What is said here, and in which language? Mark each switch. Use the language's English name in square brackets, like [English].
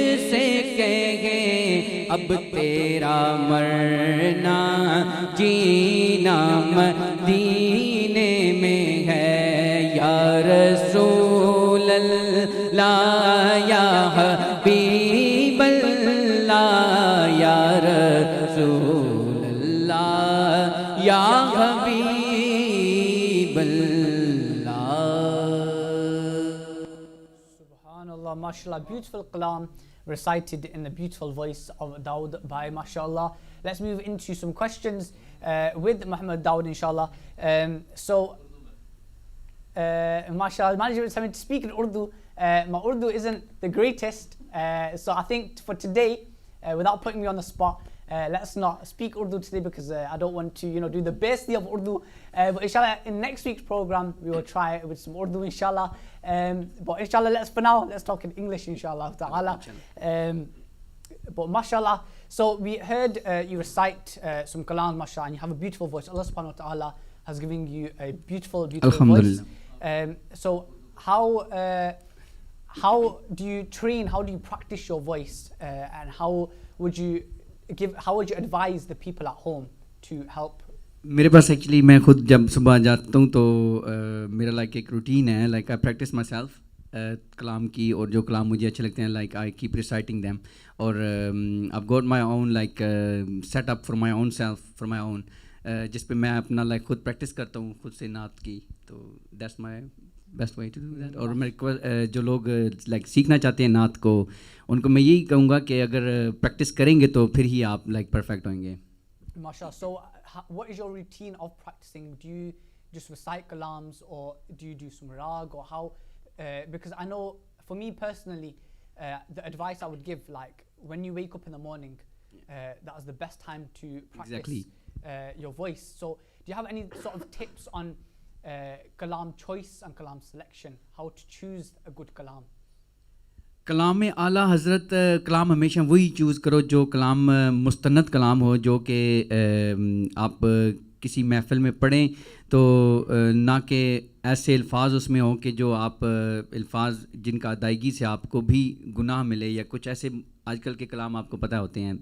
[Urdu] سے کہیں، اب تیرا مرنا جینا مدینے میں ہے، یا رسول اللہ یا حبیب اللہ، یا رسول اللہ یا حبیب اللہ. [English] Subhanallah, mashallah, beautiful kalam recited in the beautiful voice of Dowood by mashallah. Let's move into some questions with Muhammad Dowood inshallah. Mashallah, manager is having to speak in Urdu. My Urdu isn't the greatest, so I think for today, without putting me on the spot, let's not speak Urdu today because I don't want to, do the best of Urdu. But inshallah, in next week's program, we will try with some Urdu, inshallah. But inshallah, for now, let's talk in English, inshallah ta'ala. But mashallah, so we heard you recite some kalam, mashallah, and you have a beautiful voice. Allah subhanahu wa ta'ala has given you a beautiful, beautiful voice. So how do you train, how do you practice your voice, and how would you advise the people at home to help? [Urdu] میرے پاس actually میں خود جب صبح جاتا ہوں تو میرا like ایک روٹین ہے، like [English] I practice myself [Urdu] کلام کی، اور جو کلام مجھے اچھے لگتے ہیں [English] like I keep reciting them, [Urdu] اور [English] I got my own [Urdu] like set up for my own self, for my اون، جس پہ میں اپنا لائک خود پریکٹس کرتا ہوں خود سے نعت کی. تو [English] That's my best way to do that. [Urdu] اور میں جو لوگ لائک سیکھنا چاہتے ہیں نعت کو، ان کو میں یہی کہوں گا کہ اگر پریکٹس کریں گے تو پھر ہی آپ لائک پرفیکٹ ہوئیں گے. [English] MashaAllah. So what is your routine of practicing? Do you just recite kalams, or do you do some rag, or how? Because I know for me personally, the advice I would give, like when you wake up in the morning, that is the best time to practice your voice. So do you have any sort of tips on kalam choice and kalam selection, how to choose a good kalam? [Urdu] کلام اعلیٰ حضرت کلام ہمیشہ وہی choose کرو جو کلام مستند کلام ہو، جو کہ آپ کسی محفل میں پڑھیں تو نہ کہ ایسے الفاظ اس میں ہوں کہ جو آپ الفاظ جن کا ادائیگی سے آپ کو بھی گناہ ملے، یا کچھ ایسے آج کل کے کلام آپ کو پتہ ہوتے ہیں.